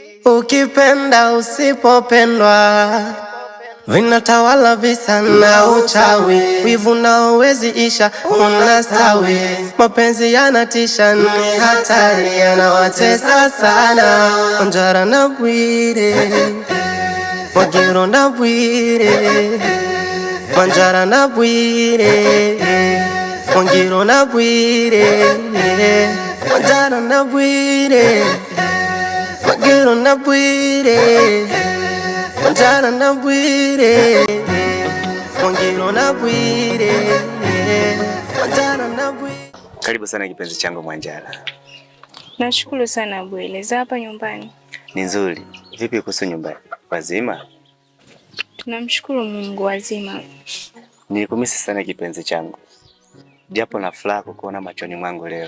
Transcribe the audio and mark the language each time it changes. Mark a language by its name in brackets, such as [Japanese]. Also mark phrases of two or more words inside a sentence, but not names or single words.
[Swahili] Ukipenda usipopendwa, vinatawala visa na uchawi, wivu nao wezi isha unastawi, mapenzi yanatisha ni hatari, yanawatesa sana. Wanjara na Bwire, Wagiro na Bwire, Wanjara na Bwire, Wagiro na Bwire, Wanjara na Bwire, Wagiro na Bwire, Wanjara na Bwire, Wagiro na Bwire, Wanjara na Bwire. Karibu sana kipenzi changu Mwanjara. Nashukuru sana Bwile. Za hapa nyumbani Ni nzuri. Vipi kuhusu nyumbani? Wazima? tunamshukuru Mungu wazima. Nilikumisi sana kipenzi changu, japo na furaha kukuona machoni mwangu leo.